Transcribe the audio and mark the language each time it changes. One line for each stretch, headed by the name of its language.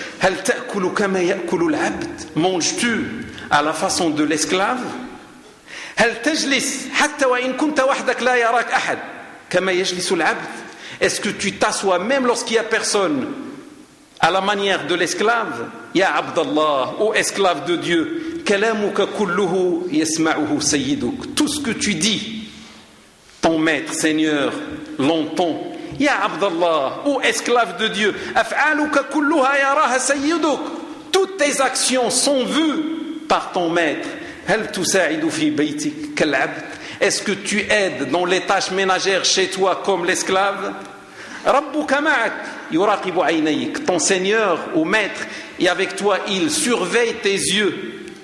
Arabic: هل تأكل كما يأكل العبد؟
French: Manges-tu à la façon de l'esclave؟
Arabic: هل تجلس حتى وإن كنت وحدك لا يراك أحد؟ كما يجلس العبد؟
French: Est-ce que tu t'assois même lorsqu'il y a personne à la manière de l'esclave؟
Arabic: يا عبد الله،
French: ô esclave de Dieu،
Arabic: كلامك كله يسمعه سيدك.
French: Tout ce que tu dis, ton maître, Seigneur, l'entend.
Arabic: يا عبد الله،
French: ô esclave de Dieu،
Arabic: أفعالك كلها يراها سيدك.
French: Toutes tes actions sont vues par ton maître.
Arabic: هل تساعد في بيتك كالعبد؟
French: Est-ce que tu aides dans les tâches ménagères chez toi comme l'esclave?
Arabic: ربك معك يراقب عينيك.
French: Ton Seigneur ou Maître est avec toi, il surveille tes yeux.